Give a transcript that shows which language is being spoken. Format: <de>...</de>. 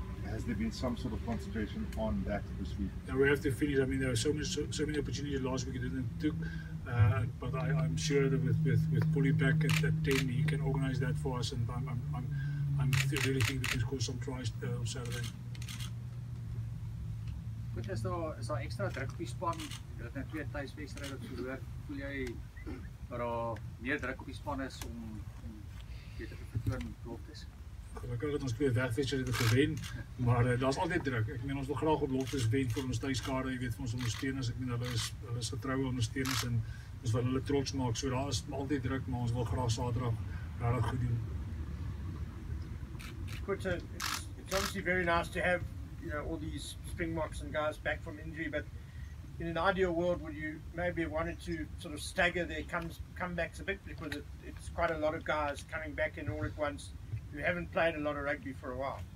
<en>Has there been some sort of concentration on that this week? Yeah, we have to finish. I mean, there were so many opportunities last week it didn't took, but I'm sure that with Polly back at 10, he can organise that for us, and I really think we can score some tries on Saturday.</en> <af>Goed, is daar extra druk op die span? Jy het net 2 thuiswedstryde verloor. Voel jy dat daar meer druk op die span is om beter te vertoon in Loftus? Gelukkig het ons 2 wegwedstryde gewen, maar daar's altyd druk. Ek meen, ons wil graag op Loftus wen vir ons tuiskade, jy weet, vir ons ondersteuners. Ek meen, hulle is getroue ondersteuners en ons wil hulle trots maak. So daar is altyd druk, maar ons wil graag Saterdag regtig goed doen.</af> <en>Good, it's obviously very nice to have all these Springboks and guys back from injury, but in an ideal world, would you maybe have wanted to sort of stagger their comebacks a bit, because it's quite a lot of guys coming back in all at once who haven't played a lot of rugby for a while?</en>